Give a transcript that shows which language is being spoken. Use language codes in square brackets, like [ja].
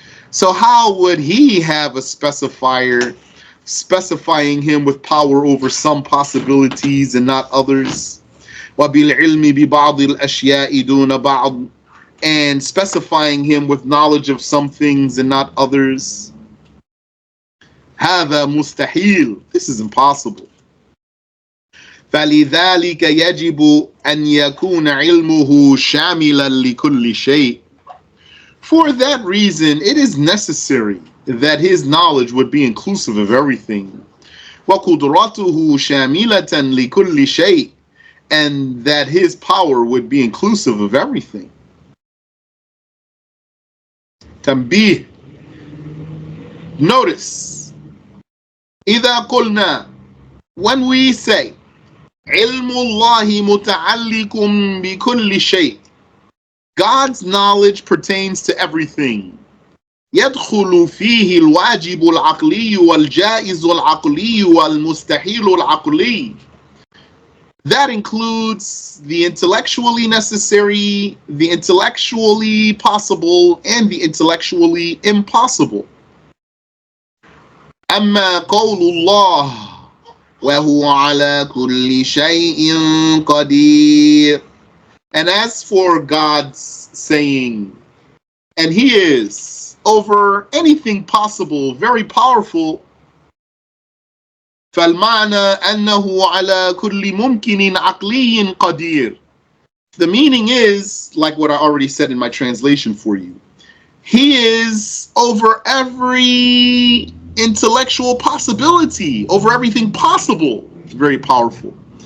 [en] So how would he have a specifier specifying him with power over some possibilities and not others? [ar] وَبِالْعِلْمِ بِبَعْضِ الْأَشْيَاءِ دُونَ بَعْضٍ, [en] and specifying him with knowledge of some things and not others. [ar] هذا مستحيل, [en] this is impossible. [ar] فلذلك يجب أن يكون علمه شاملا لكل شيء. [en] For that reason, it is necessary that his knowledge would be inclusive of everything. [ar] وقدرته شاملة لكل شيء, [en] and that his power would be inclusive of everything. [ar] تنبيه. [en] Notice, [ar] إذا قلنا, [en] when we say [ar] علم الله متعلق بكل شيء, [en] God's knowledge pertains to everything. [ar] يدخل فيه الواجب العقلي والجائز العقلي والمستحيل العقلي. [en] That includes the intellectually necessary, the intellectually possible, and the intellectually impossible. [ar] أما قول الله وهو على كل شيء قدير. [en] And as for God's saying, and he is over anything possible, very powerful, [ar] فالمعنى أنه على كل ممكن عقلي قدير. [en] The meaning is, like what I already said in my translation for you, he is over every intellectual possibility, over everything possible. It's very powerful.